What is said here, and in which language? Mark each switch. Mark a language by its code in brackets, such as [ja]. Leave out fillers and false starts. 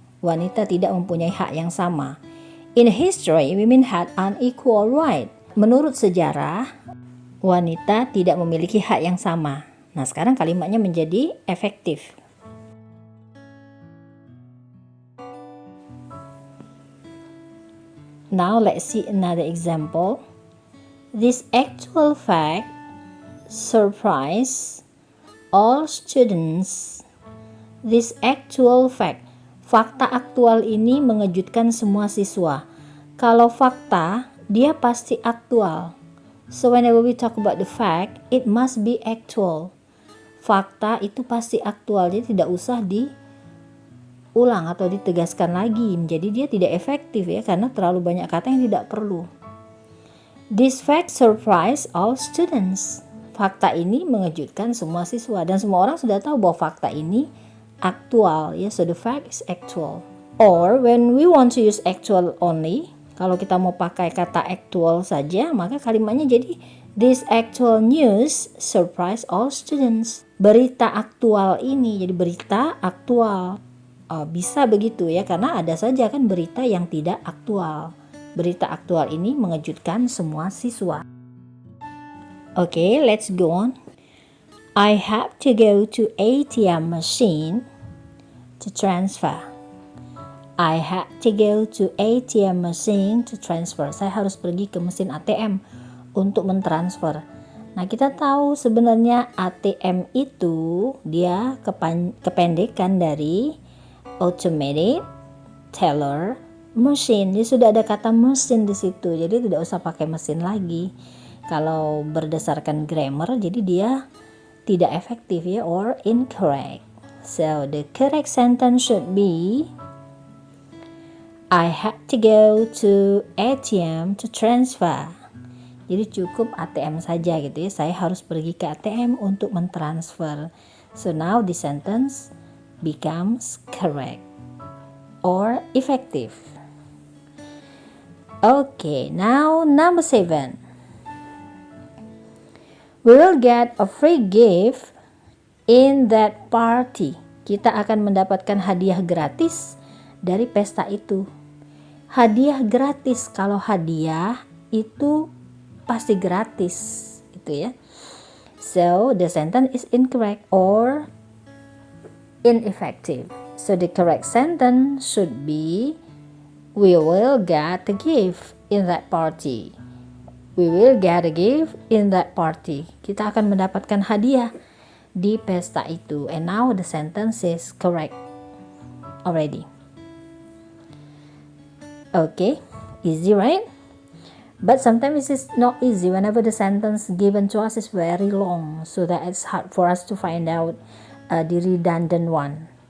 [id] wanita tidak mempunyai hak yang sama. [en] In history, women had unequal right. [id] Menurut sejarah, wanita tidak memiliki hak yang sama. Nah, sekarang kalimatnya menjadi efektif. [en] Now let's see another example. This actual fact surprised all students. This actual fact. [id] Fakta aktual ini mengejutkan semua siswa. Kalau fakta, dia pasti aktual. [en] So whenever we talk about the fact, it must be actual. [id] Fakta itu pasti aktual, jadi tidak usah diulang atau ditegaskan lagi. Jadi dia tidak efektif ya, karena terlalu banyak kata yang tidak perlu. [en] This fact surprised all students. [id] Fakta ini mengejutkan semua siswa dan semua orang sudah tahu bahwa fakta ini aktual ya. [en] So the fact is actual. Or when we want to use actual only, [id] kalau kita mau pakai kata actual saja, maka kalimatnya jadi [en] this actual news surprised all students. [id] Berita aktual ini, jadi berita aktual. Bisa begitu ya, karena ada saja kan berita yang tidak aktual. Berita aktual ini mengejutkan semua siswa. [en] Okay, let's go on. I have to go to ATM machine to transfer. I have to go to ATM machine to transfer. [id] Saya harus pergi ke mesin ATM untuk mentransfer. Nah, kita tahu sebenarnya ATM itu dia kependekan dari automated teller machine. Jadi sudah ada kata mesin di situ. Jadi tidak usah pakai mesin lagi. Kalau berdasarkan grammar, jadi dia tidak efektif ya, [en] or incorrect. So the correct sentence should be I have to go to ATM to transfer. [id] Jadi cukup ATM saja gitu ya. Saya harus pergi ke ATM untuk mentransfer. [en] So now the sentence becomes correct or effective. Okay, now number 7. We will get a free gift in that party. [id] Kita akan mendapatkan hadiah gratis dari pesta itu. Hadiah gratis, kalau hadiah itu pasti gratis, gitu ya. [en] So the sentence is incorrect or ineffective. So the correct sentence should be we will get a gift in that party. We will get a gift in that party. [id] Kita akan mendapatkan hadiah di pesta itu. [en] And now the sentence is correct already. Okay, easy right? But sometimes it's not easy whenever the sentence given to us is very long, so that it's hard for us to find out the redundant one.